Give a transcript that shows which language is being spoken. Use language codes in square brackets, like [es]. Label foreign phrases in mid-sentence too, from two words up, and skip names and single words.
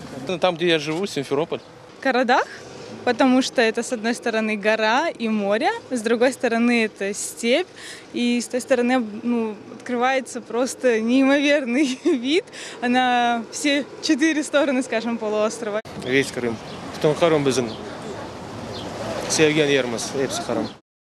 [ru] Там, где я живу, Симферополь. Карадах, потому что это с одной стороны гора и море, с другой стороны это степь, и с той стороны открывается просто неимоверный вид на все 4 стороны, скажем, полуострова. Весь Крым. [crh] Bütün Kırım bizim. Sevgen yerimiz. Hepsi Kırım.